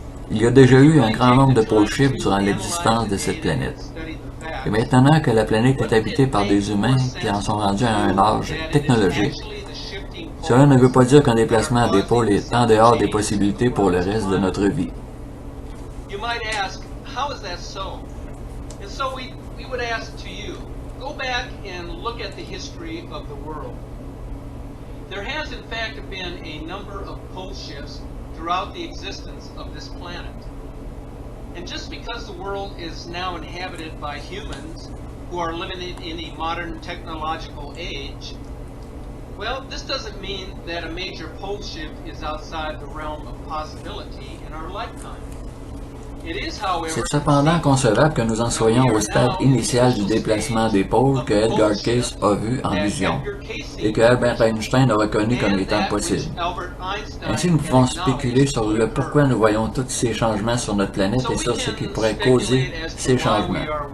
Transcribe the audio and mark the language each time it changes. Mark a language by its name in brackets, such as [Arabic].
[French] Il y a déjà eu un grand nombre de pôles shifts durant l'existence de cette planète. Et maintenant que la planète est habitée par des humains qui en sont rendus à un âge technologique, cela ne veut pas dire qu'un déplacement des pôles est en dehors des possibilités pour le reste de notre vie. [English] You might ask, how is that so? And so we would ask to you, go back and look at the history of the world. There has in fact been a number of pole shifts throughout the existence of this planet. And just because the world is now inhabited by humans who are living in a modern technological age, well, this doesn't mean that a major pole shift is outside the realm of possibility in our lifetime. [French] C'est cependant concevable que nous en soyons au stade initial du déplacement des pôles que Edgar Cayce a vu en vision et que Albert Einstein a reconnu comme étant possible. Ainsi, nous pouvons spéculer sur le pourquoi nous voyons tous ces changements sur notre planète et sur ce qui pourrait causer ces changements.